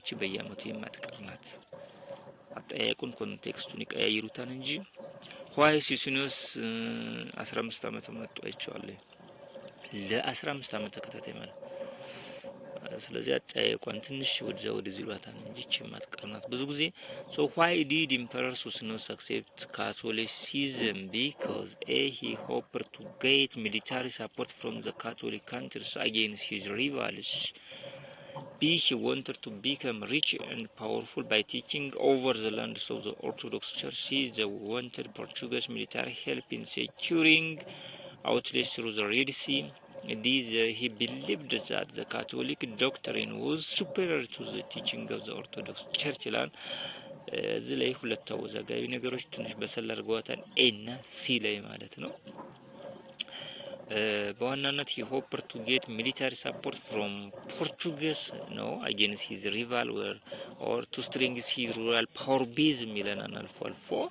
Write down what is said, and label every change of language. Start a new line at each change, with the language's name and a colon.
Amharic: እቺ በየአመቱ የማትቀርናት አጠያየቁን ኮንቴክስቱን ይቀያይሩታል እንጂ
English: why Susinus
Amharic: 15 አመት መጥቶ አይቻለሁ። ለ15 አመት ተከታታይ ማለት ስለዚህ አጠያየቋን ትንሽ ወደዚህ ይሏታል እንጂ ማትቀርናት ብዙ ጊዜ
English: so why did Emperor Susinus accept Catholicism? Because he hoped to get military support from the Catholic countries against his rivals. B. He wanted to become rich and powerful by taking over the lands of the Orthodox Church. C. They wanted Portuguese military help in securing outlets through the Red Sea. He believed that the Catholic doctrine was superior to the teaching of the Orthodox Church.
Amharic: እዚህ ላይ ሁለት አወዛጋቢ ነገሮች ትንሽ በሰል አድርገዋታል ኤና ሲ ላይ ማለት ነው። በዋናነት
English: he hoped to get military support from Portuguese against his rival or to strengthen his royal power base
Amharic: ሚለናል አልፎ አልፎ